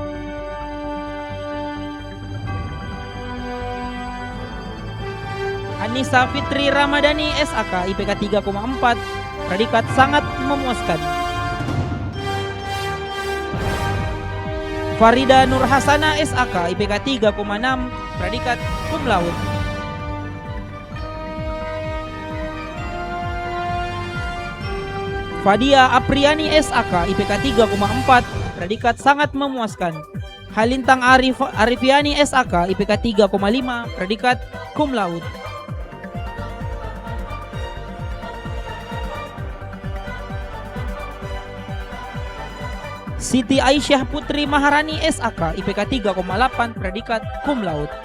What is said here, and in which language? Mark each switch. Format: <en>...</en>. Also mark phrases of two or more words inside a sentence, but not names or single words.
<id>Anissa Fitri Ramadhani SAK IPK 3,4, predikat sangat memuaskan. Farida Nur Hasana SAK IPK 3,6, predikat</id> <la>cum laude.</la> <id>Fadia Apriani SAK IPK 3,4, predikat sangat memuaskan. Halintang Arifiani SAK IPK 3,5, predikat</id> <la>cum laude.</la> <id>Siti Aisyah Putri Maharani SAK IPK 3,8, predikat</id> <la>cum laude.</la>